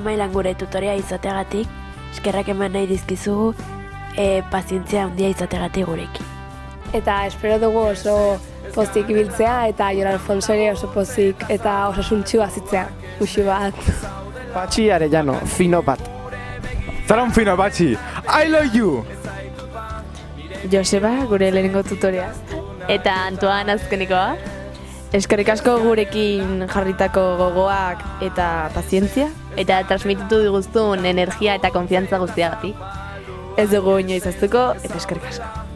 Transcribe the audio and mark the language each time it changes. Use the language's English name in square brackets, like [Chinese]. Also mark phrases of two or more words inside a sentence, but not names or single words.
[Basque] mailan gure tutorea izateagatik, eskerrak eman nahi dizkizugu, pazientzia handia izateagatik gurekin. Eta espero dugu oso pozik ibiltzea, eta Jon Alfonso ere oso pozik eta osasuntxu azitzea. Uxu bat. Patxi Arellano, fino bat. [Spanish] Zara un fino, Patxi. [English] I love you! [Basque] Joseba, gure lehenengo tutorea. Eta Antoan azkenikoa. Eskerrik asko gurekin jarritako gogoak eta pazientzia. Eta transmititu diguztun energia eta konfiantza guztiagatik. Ez dugu inoiz aztuko, eta eskerrik asko.